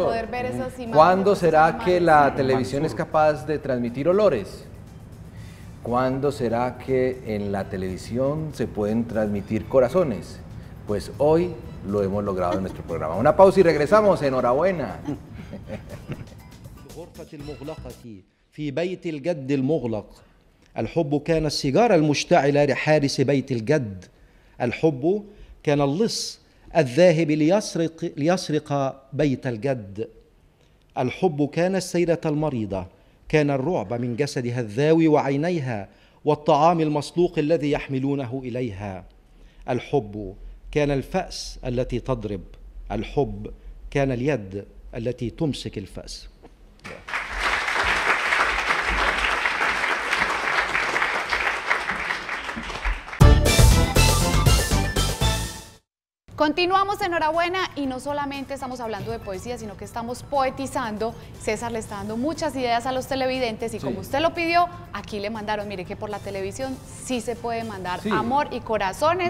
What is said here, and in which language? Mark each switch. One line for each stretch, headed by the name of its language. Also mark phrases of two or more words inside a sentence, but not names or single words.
Spanish: color. poder ver esas imágenes. ¿Cuándo será esas que la imágenes? televisión es capaz de transmitir olores? ¿Cuándo será que en la televisión se pueden transmitir corazones? Pues hoy lo hemos logrado en nuestro programa. Una pausa y regresamos. Enhorabuena.
Arabic: الغرفة المغلقة في بيت الجد المغلق الحب كان السيجارة المشتعلة لحارس بيت الجد. الحب كان اللص الذاهب ليسرق بيت الجد. الحب كان السيدة المريضة، كان الرعب من جسدها الذاوي وعينيها والطعام المسلوق الذي يحملونه إليها. الحب كان الفأس التي تضرب. الحب كان اليد التي تمسك الفأس.
Spanish: Continuamos, enhorabuena, y no solamente estamos hablando de poesía, sino que estamos poetizando. César le está dando muchas ideas a los televidentes y como usted lo pidió, aquí le mandaron, mire que por la televisión sí se puede mandar amor y corazones.